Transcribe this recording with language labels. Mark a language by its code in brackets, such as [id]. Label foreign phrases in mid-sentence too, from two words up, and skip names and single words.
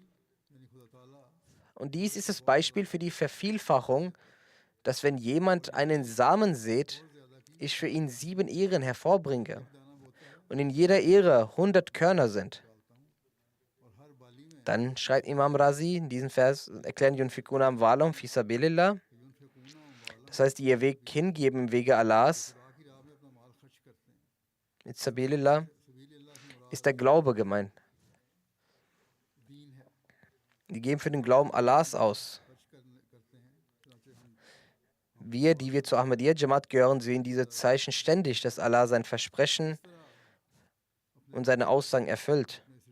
[de] Und dies ist das Beispiel für die Vervielfachung, dass wenn jemand einen Samen sät, ich für ihn 7 Ähren hervorbringe und in jeder Ähre 100 Körner sind. Dann schreibt Imam Razi in diesem Vers, erklären [ar] ينفقون أموالهم في سبيل الله. [de] Das heißt, die ihr Weg hingeben im Wege Allahs. Mit Sabilillah ist der Glaube gemeint. Die geben für den Glauben Allahs aus. Wir, die wir zur Ahmadiyya Jamaat gehören, sehen diese Zeichen ständig, dass Allah sein Versprechen und seine Aussagen erfüllt.